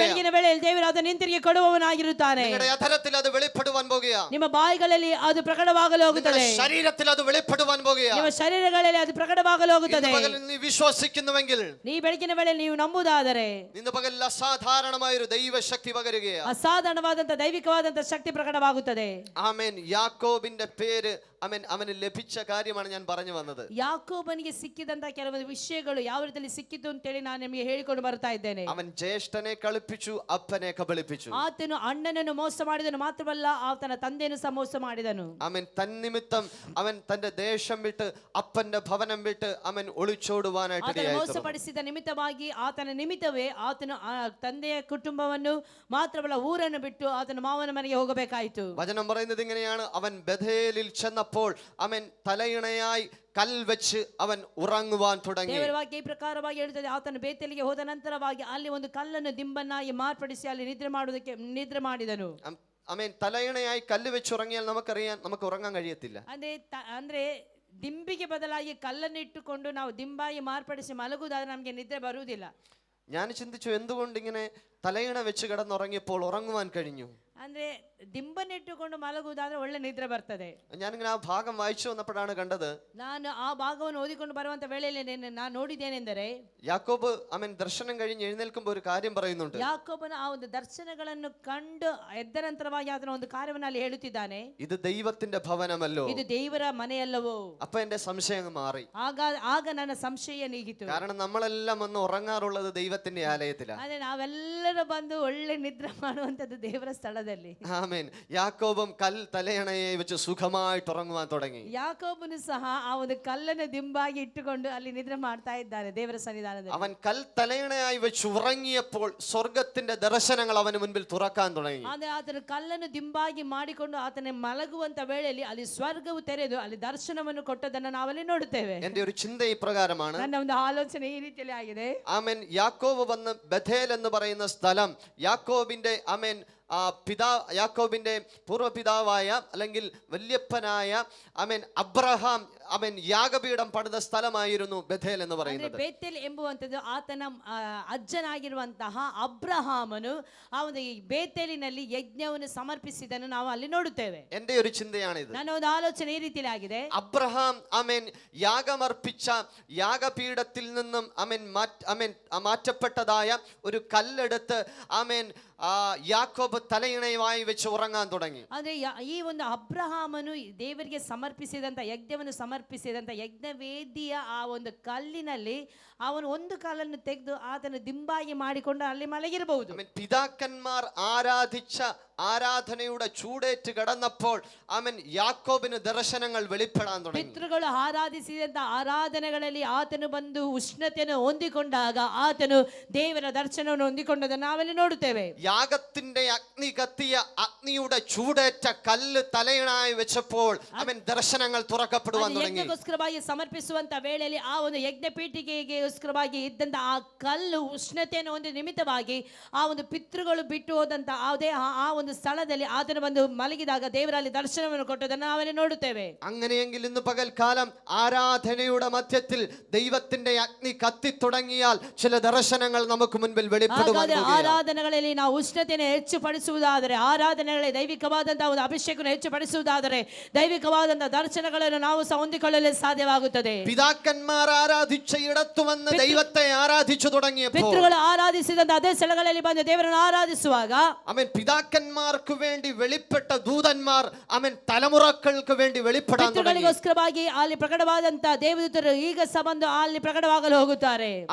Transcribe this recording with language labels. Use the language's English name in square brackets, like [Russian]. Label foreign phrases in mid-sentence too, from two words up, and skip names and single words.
[Kannada] ಬೆಳಗಿನ ವೇಳೆಯಲ್ಲಿ ದೇವರು ಅದನ್ನು ಹಿಂತಿರುಗಿ ಕೊಡುವವನಾಗಿರುತ್ತಾನೆ. [Malayalam] നിങ്ങളുടെ അധരത്തിൽ അത് വെളിപ്പെടുവാൻ പോകുകയാണ്. [Kannada] ನಿಮ್ಮ ಬಾಯಿಗಳಲ್ಲಿ ಅದು ಪ್ರಕಟವಾಗಲು ಹೋಗುತ್ತದೆ. [Malayalam] നിങ്ങളുടെ ശരീരത്തിൽ അത് വെളിപ്പെടുവാൻ പോകുകയാണ്. [Kannada] ನಿಮ್ಮ ಶರೀರಗಳಲ್ಲಿ ಅದು ಪ್ರಕಟವಾಗಲು ಹೋಗುತ್ತದೆ. [Malayalam] ഇന്ന് പകൽ നീ വിശ്വസിക്കുന്നുവെങ്കിൽ, [Kannada] ಈ ಬೆಳಗಿನ ವೇಳೆಯಲ್ಲಿ ನೀವು ನಂಬುವುದಾದರೆ [Malayalam] ഇന്ന് പകൽ അസാധാരണമായ ഒരു ദൈവശക്തി പകരുകയാണ്. [Kannada] ಅಸಾಧಾರಣವಾದಂತ ದೈವಿಕವಾದಂತ ಶಕ್ತಿ ಪ್ರಕಟವಾಗುತ್ತದೆ. [Malayalam] ആമേൻ. യാക്കോബിന്റെ പേര് അവന് ലഭിച്ച കാര്യമാണ് ഞാൻ പറഞ്ഞു വന്നത്. [Kannada] ಯಾಕೋಬನಿಗೆ ಸಿಕ್ಕಿದಂತ ಕೆಲವೊಂದು ವಿಷಯಗಳು ಯಾವ ರೀತಿಯಲ್ಲಿ ಸಿಕ್ಕಿತು ಅಂತೇಳಿ ನಾನು ನಿಮಗೆ ಹೇಳಿಕೊಂಡು ಬರ್ತಾ ಇದ್ದೇನೆ. [Malayalam] അവൻ ജ്യേഷ്ഠനെ കളിപ്പിച്ചു, അപ്പനെ കബളിപ്പിച്ചു. [Kannada] ಆತನು ಅಣ್ಣನನ್ನು ಮೋಸ ಮಾಡಿದನು ಮಾತ್ರವಲ್ಲ, ಆತನ ತಂದೆಯನ್ನು ಸಹ ಮೋಸ ಮಾಡಿದನು. [Malayalam] അവൻ തന്നിമിത്തം അവൻ തന്റെ ദേശം വിട്ട് അപ്പന്റെ ഭവനം വിട്ട് അവൻ ഒളിച്ചോടുവാനായിട്ട് [Kannada] ಆತನ [Malayalam] ഇടയായി. [Kannada] ಮೋಸಪಡಿಸಿದ ನಿಮಿತ್ತವಾಗಿ ಆತನ ನಿಮಿತ್ತವೇ ಆತನು ಆ ತಂದೆಯ ಕುಟುಂಬವನ್ನು ಮಾತ್ರವಲ್ಲ ಊರನ್ನು ಬಿಟ್ಟು ಆತನ ಮಾವನ ಮನೆಗೆ ಹೋಗಬೇಕಾಯಿತು. [Malayalam] വചനം പറയുന്നത് ഇങ്ങനെയാണ്, അവൻ ബഥേലിൽ ചെന്നപ്പോൾ അവൻ തലയിണയായി കൽ വെച്ച് അവൻ ഉറങ്ങുവാൻ തുടങ്ങി. [Kannada] ದೇವರ ವಾಕ್ಯ ಈ ಪ್ರಕಾರವಾಗಿ ಹೇಳುತ್ತದೆ, ಆತನು ಬೇತೇಲಿಗೆ ಹೋದ ನಂತರವಾಗಿ ಅಲ್ಲಿ ಒಂದು ಕಲ್ಲನ್ನು ದಿಂಬನ್ನಾಗಿ ಮಾರ್ಪಡಿಸಿ ಅಲ್ಲಿ ನಿದ್ರೆ ಮಾಡಿದನು. [Malayalam] ആമേൻ. തലയിണയായി കല്ല് വെച്ച് ഉറങ്ങിയാൽ നമുക്കറിയാൻ നമുക്ക് ഉറങ്ങാൻ കഴിയത്തില്ല. [Kannada] ಅಂದ್ರೆ ದಿಂಬಿಗೆ ಬದಲಾಗಿ ಕಲ್ಲನ್ನು ಇಟ್ಟುಕೊಂಡು ನಾವು ದಿಂಬಾಗಿ ಮಾರ್ಪಡಿಸಿ ಮಲಗುವುದಾದ್ರೆ ನಮಗೆ ನಿದ್ರೆ ಬರುವುದಿಲ್ಲ. [Malayalam] ഞാൻ ചിന്തിച്ചു, എന്തുകൊണ്ട് ഇങ്ങനെ തലയിണ വെച്ച് കിടന്നുറങ്ങിയപ്പോൾ ഉറങ്ങുവാൻ കഴിഞ്ഞു? [Kannada] ಅಂದ್ರೆ ದಿಂಬನ್ನಿಟ್ಟುಕೊಂಡು ಮಲಗುವುದಾದ್ರೆ ಒಳ್ಳೆ ನಿದ್ರೆ ಬರ್ತದೆ. [Malayalam] ഞാനിങ്ങനെ ആ ഭാഗം വായിച്ചു വന്നപ്പോഴാണ് കണ്ടത്, [Kannada] ನಾನು ಆ ಭಾಗವನ್ನು ಓದಿಕೊಂಡು ಬರುವಂತ ವೇಳೆಯಲ್ಲಿ ನಾನು ನೋಡಿದ್ದೇನೆಂದರೆ, [Malayalam] യാക്കോബ് അവൻ ദർശനം കഴിഞ്ഞ് എഴുന്നേൽക്കുമ്പോൾ ഒരു കാര്യം പറയുന്നുണ്ട്. [Kannada] ಯಾಕೋಬನ ಆ ಒಂದು ದರ್ಶನಗಳನ್ನು ಕಂಡು ಎದ್ದ ನಂತರವಾಗಿ ಆತನ ಒಂದು ಕಾರ್ಯವನ್ನು ಅಲ್ಲಿ ಹೇಳುತ್ತಿದ್ದಾನೆ, [Malayalam] ഇത് ദൈവത്തിന്റെ ഭവനമല്ലോ. [Kannada] ಇದು ದೇವರ ಮನೆಯಲ್ಲವೋ? [Malayalam] അപ്പൊ എന്റെ സംശയം മാറി. [Kannada] ಆಗ ನನ್ನ ಸಂಶಯ ನೀಗಿತು. [Malayalam] കാരണം നമ്മളെല്ലാം വന്ന് ഉറങ്ങാറുള്ളത് ദൈവത്തിന്റെ ആലയത്തിലാണ്. [Kannada] ಅದೇ ನಾವೆಲ್ಲರೂ ಬಂದು ಒಳ್ಳೆ ನಿದ್ರೆ ಮಾಡುವಂತದ್ದು ದೇವರ ಸ್ಥಳದಲ್ಲಿ. [Malayalam] ആമേൻ. യാക്കോബും കൽ തലയണയെ വെച്ച് സുഖമായിട്ട് ഉറങ്ങുവാൻ തുടങ്ങി. [Kannada] ಯಾಕೋಬನು ಸಹ ಆ ಒಂದು ಕಲ್ಲನ್ನು ದಿಂಬಾಗಿ ಇಟ್ಟುಕೊಂಡು ಅಲ್ಲಿ ನಿದ್ರೆ ಮಾಡ್ತಾ ಇದ್ದಾನೆ ದೇವರ ಸನ್ನಿಧಾನದಲ್ಲಿ. [Malayalam] അവൻ കൽ തലയണയായി വെച്ച് ഉറങ്ങിയപ്പോൾ സ്വർഗത്തിന്റെ ദർശനങ്ങൾ അവന് മുൻപിൽ തുറക്കാൻ തുടങ്ങി. [Kannada] ಆದ್ರೆ ಆತನು ಕಲ್ಲನ್ನು ದಿಂಬಾಗಿ ಮಾಡಿಕೊಂಡು ಆತನ ಮಲಗುವಂತ ವೇಳೆಯಲ್ಲಿ ಅಲ್ಲಿ ಸ್ವರ್ಗವು ತೆರೆದು ಅಲ್ಲಿ ದರ್ಶನವನ್ನು ಕೊಟ್ಟದನ್ನು ನಾವಲ್ಲಿ ನೋಡುತ್ತೇವೆ. [Malayalam] എന്റെ ഒരു ചിന്ത ഇപ്രകാരമാണ്. [Kannada] ನನ್ನ ಒಂದು ಆಲೋಚನೆ ಈ ರೀತಿಯಲ್ಲಿ ಆಗಿದೆ. [Malayalam] ആമേൻ. യാക്കോബ് വന്ന് ബഥേൽ എന്ന് പറയുന്ന സ്ഥലം യാക്കോബിന്റെ ആമേൻ യാക്കോബിന്റെ പൂർവ്വപിതാവായ അല്ലെങ്കിൽ വല്യപ്പനായ ആമേൻ അബ്രഹാം യാഗപീഠം പണിത സ്ഥലമായിരുന്നു ബഥേൽ എന്ന് [Kannada] ಅಂದ್ರೆ [Malayalam] പറയുന്നത്. [Kannada] ಬೇತೇಲ್ ಎಂಬುವಂಥದ್ದು ಆತನ ಅಜ್ಜನಾಗಿರುವಂತಹ ಅಬ್ರಹಾಮನು ಆ ಒಂದು ಈ ಬೇತೇಲಿನಲ್ಲಿ ಯಜ್ಞವನ್ನು ಸಮರ್ಪಿಸಿದನ್ನು ನಾವು ಅಲ್ಲಿ ನೋಡುತ್ತೇವೆ. [Malayalam] എന്റെ ഒരു ചിന്തയാണിത്. [Kannada] ನನ್ನ ಒಂದು ಆಲೋಚನೆ ಈ ರೀತಿಯಲ್ಲಿ ಆಗಿದೆ. [Malayalam] അബ്രഹാം യാഗമർപ്പിച്ച യാഗപീഠത്തിൽ നിന്നും മാറ്റപ്പെട്ടതായ ഒരു കല്ലെടുത്ത് യാക്കോബ് തലയിണയുമായി വെച്ച് ഉറങ്ങാൻ തുടങ്ങി. [Kannada] ಅಂದ್ರೆ ಈ ಒಂದು ಅಬ್ರಹಾಮನು ದೇವರಿಗೆ ಸಮರ್ಪಿಸಿದಂತ ಯಜ್ಞವನ್ನು ಸಮರ್ಪಿಸಿದಂತ ಯಜ್ಞವೇದಿಯ ಆ ಒಂದು ಕಲ್ಲಿನಲ್ಲಿ ಅವನು ಒಂದು ಕಾಲನ್ನು ತೆಗೆದು ಆತನ ದಿಂಬಾಗಿ ಮಾಡಿಕೊಂಡು ಅಲ್ಲಿ ಮಲಗಿರಬಹುದು. [Malayalam] പിതാക്കന്മാർ ആരാധിച്ച ആരാധനയുടെ ചൂടേറ്റ് കിടന്നപ്പോൾ യാക്കോബിന് ദർശനങ്ങൾ വെളിപ്പെടാൻ തുടങ്ങി. [Kannada] ಪಿತೃಗಳು ಆರಾಧಿಸಿದಂತ ಆರಾಧನೆಗಳಲ್ಲಿ ಆತನು ಬಂದು ಉಷ್ಣತೆಯನ್ನು ಹೊಂದಿಕೊಂಡಾಗ ಆತನು ದೇವರ ದರ್ಶನವನ್ನು ಹೊಂದಿಕೊಂಡದನ್ನು ನಾವೆಲ್ಲಿ ನೋಡುತ್ತೇವೆ. [Malayalam] യാഗത്തിന്റെ അഗ്നി കത്തിയ അഗ്നിയുടെ ചൂടേറ്റ കല്ല് തലയിണായി വെച്ചപ്പോൾ ദർശനങ്ങൾ തുറക്കപ്പെടുവാൻ തുടങ്ങി. [Kannada] ಯಜ್ಞಕ್ಕೋಸ್ಕರವಾಗಿ ಸಮರ್ಪಿಸುವಂತ ವೇಳೆಯಲ್ಲಿ ಆ ಒಂದು ಯಜ್ಞ ಪೀಠಿಗೆಗೋಸ್ಕರವಾಗಿ ಇದ್ದಂತ ಆ ಕಲ್ಲು ಉಷ್ಣತೆಯನ್ನು ಒಂದು ನಿಮಿತ್ತವಾಗಿ ಆ ಒಂದು ಪಿತೃಗಳು ಬಿಟ್ಟು ಹೋದಂತ ಆ ಒಂದು ಸ್ಥಳದಲ್ಲಿ ಆತನು ಬಂದು ಮಲಗಿದಾಗ ದೇವರಲ್ಲಿ ದರ್ಶನವನ್ನು ಕೊಟ್ಟದನ್ನು ನಾವಲ್ಲಿ ನೋಡುತ್ತೇವೆ. [Malayalam] അങ്ങനെയെങ്കിൽ ഇന്ന് പകൽക്കാലം ആരാധനയുടെ മധ്യത്തിൽ ദൈവത്തിന്റെ അഗ്നി കത്തി തുടങ്ങിയാൽ ചില ദർശനങ്ങൾ നമുക്ക് മുൻപിൽ വെളിപ്പെടുവാൻ പോകുകയാണ്. [Kannada] ಆರಾಧನೆಗಳಲ್ಲಿ ನಾವು ಉಷ್ಣತೆಯನ್ನು ಹೆಚ್ಚುಪಡಿಸುವುದಾದರೆ, ಆರಾಧನೆಗಳಲ್ಲಿ ದೈವಿಕವಾದಂತಹ ಒಂದು ಅಭಿಷೇಕವನ್ನು ಹೆಚ್ಚುಪಡಿಸುವುದಾದರೆ ದೈವಿಕವಾದಂತಹ ದರ್ಶನಗಳನ್ನು ನಾವು ಸಹ ಹೊಂದಿಕೊಳ್ಳಲು ಸಾಧ್ಯವಾಗುತ್ತದೆ. [Malayalam] പിതാക്കന്മാർ ആരാധിച്ച ഇടത്തു വന്ന് ദൈവത്തെ ആരാധിച്ചു തുടങ്ങിയപ്പോൾ, [Kannada] ಪಿತೃಗಳು ಆರಾಧಿಸಿದಂತ ಅದೇ ಸ್ಥಳಗಳಲ್ಲಿ ಬಂದು ದೇವರನ್ನು ಆರಾಧಿಸುವಾಗ [Malayalam] പിതാക്കന്മാർക്ക് വേണ്ടി വെളിപ്പെട്ട ദൂതന്മാർ തലമുറകൾക്ക് വേണ്ടി വെളിപ്പെടാൻ തുടങ്ങി. [Kannada] ಪಿತೃಗಳಿಗೋಸ್ಕರವಾಗಿ ಅಲ್ಲಿ ಪ್ರಕಟವಾದಂತ ದೇವದೂತರು ಈಗ ಸಹ ಬಂದು ಅಲ್ಲಿ ಪ್ರಕಟವಾಗಲು ಹೋಗುತ್ತಾರೆ.